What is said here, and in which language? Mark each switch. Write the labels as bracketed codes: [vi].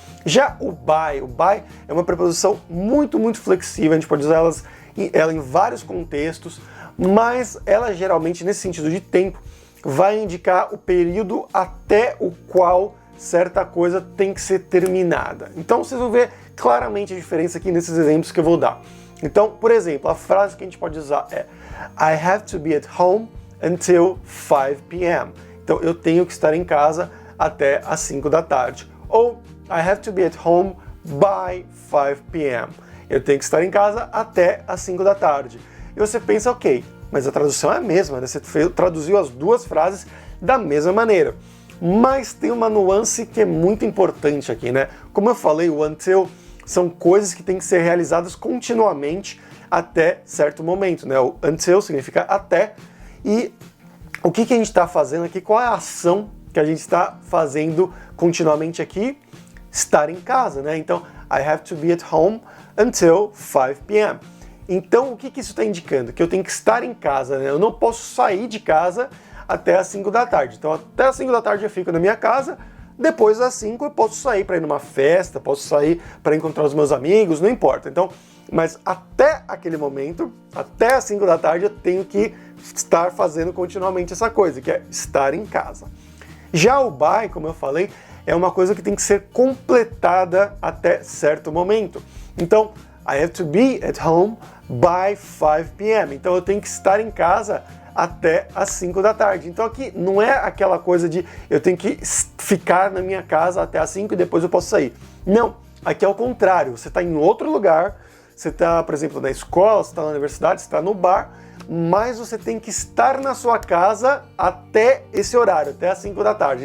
[pt] Já o by é uma preposição muito flexível, a gente pode usar ela em vários contextos, mas ela geralmente, nesse sentido de tempo, vai indicar o período até o qual certa coisa tem que ser terminada. Então vocês vão ver claramente a diferença aqui nesses exemplos que eu vou dar. Então, por exemplo, a frase que a gente pode usar é [en] I have to be at home until 5 p.m. [pt] Então, eu tenho que estar em casa até às 5 da tarde. Ou [en] I have to be at home by 5 p.m. [pt] Eu tenho que estar em casa até às 5 da tarde. E você pensa, ok, mas a tradução é a mesma, né? Você traduziu as duas frases da mesma maneira. Mas tem uma nuance que é muito importante aqui, né? Como eu falei, o until são coisas que têm que ser realizadas continuamente até certo momento, né? O until significa até. E o que a gente está fazendo aqui? Qual é a ação que a gente está fazendo continuamente aqui? Estar em casa, né? Então, [en] I have to be at home until 5 p.m. [pt] Então, o que isso está indicando? Que eu tenho que estar em casa, né? Eu não posso sair de casa até às 5 da tarde. Então, até às 5 da tarde eu fico na minha casa, depois das 5 eu posso sair para ir numa festa, posso sair para encontrar os meus amigos, não importa. Então, mas até aquele momento, até às 5 da tarde, eu tenho que estar fazendo continuamente essa coisa, que é estar em casa. Já o by, como eu falei, é uma coisa que tem que ser completada até certo momento. Então, [en] I have to be at home by 5 p.m. [pt] Então, eu tenho que estar em casa até às 5 da tarde. Então, aqui não é aquela coisa de eu tenho que ficar na minha casa até às 5 e depois eu posso sair. Não, aqui é o contrário. Você está em outro lugar, você está, por exemplo, na escola, você está na universidade, você está no bar, mas você tem que estar na sua casa até esse horário, até às 5 da tarde.